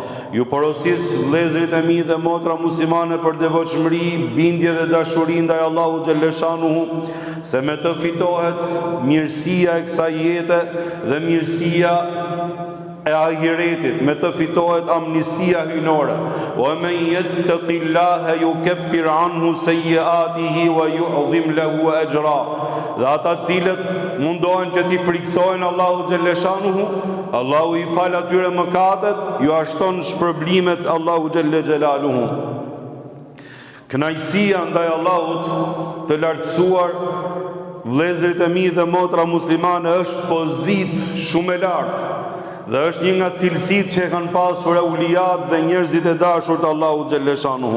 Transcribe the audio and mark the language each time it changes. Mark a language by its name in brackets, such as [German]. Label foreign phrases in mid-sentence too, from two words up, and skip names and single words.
[Albanian] Ju porosis vëllezërit e mi dhe motra muslimane për devotshmëri, bindje dhe dashuri ndaj [Arabic] الله جل شأنه, [Albanian] se me të fitohet mirësia e kësaj jete dhe mirësia e ahiretit, me të fitohet amnistia hyjnore. [Arabic] ومن يتق الله يكفر عنه سيئاته ويعظم له أجرا. [Albanian] Dhe ata cilët mundohen që t'i friksojnë [Arabic] الله جل شأنه, [Albanian] Allahu i fal atyre mëkatet, ju ashton shpërblimet [Arabic] الله جل جلاله. [Albanian] Kënaqësia ndaj Allahut të lartësuar, vëllezërit e mi dhe motra muslimane, është pozitë shumë e lartë dhe është një nga cilësitë që e kanë pasur euliat dhe njerëzit e dashur të Allahut xhaleshanuhu.